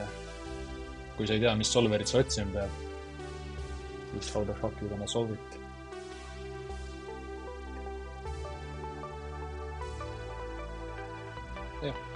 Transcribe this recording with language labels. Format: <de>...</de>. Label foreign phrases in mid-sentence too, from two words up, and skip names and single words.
<et>Kui sa ei tea, mis solverit sa otsima pead, siis</et> <en>how the fuck you gonna solve it?</en> <et>jah.</et>